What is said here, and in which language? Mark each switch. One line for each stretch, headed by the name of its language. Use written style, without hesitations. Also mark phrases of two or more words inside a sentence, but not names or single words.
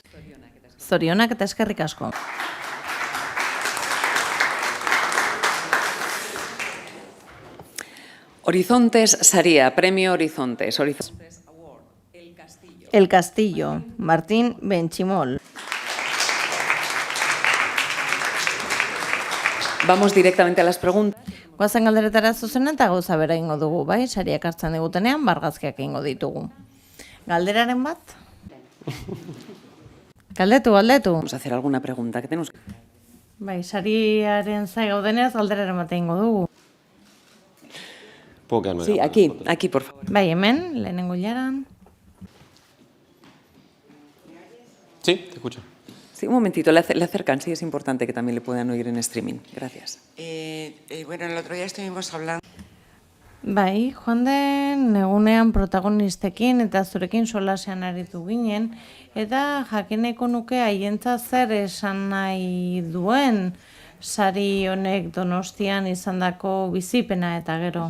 Basque: Zorionak eta eskerrik asko. Horizontes saria,
Spanish: Premio Horizontes. El Castillo, Martín Benchimol. Vamos directamente a las preguntas.
Basque: Goazen galderetara zuzena eta gauza bera ingo dugu, bai? Sariak hartzen digutenean, bargazkiak ingo ditugu. Galderaren bat? Galdetu.
Spanish: Vamos a hacer alguna pregunta que tenemos.
Basque: Bai, sariaren zai gaudenez, galderaren bat ingo dugu.
Spanish: Sí, aquí, por favor.
Basque: Bai, hemen, lehenengo hilaran.
Spanish: Sí, te escucho. Sí, un momentito, le acercan, sí, es importante que también le puedan oír en streaming. Gracias. Bueno, el otro día estuvimos hablando.
Basque: Bai, joan den egunean protagonistekin eta zurekin solasean aritu ginen, eta jakineko nuke haientzat zer esan nahi duen sari honek Donostian izandako bizipena eta gero.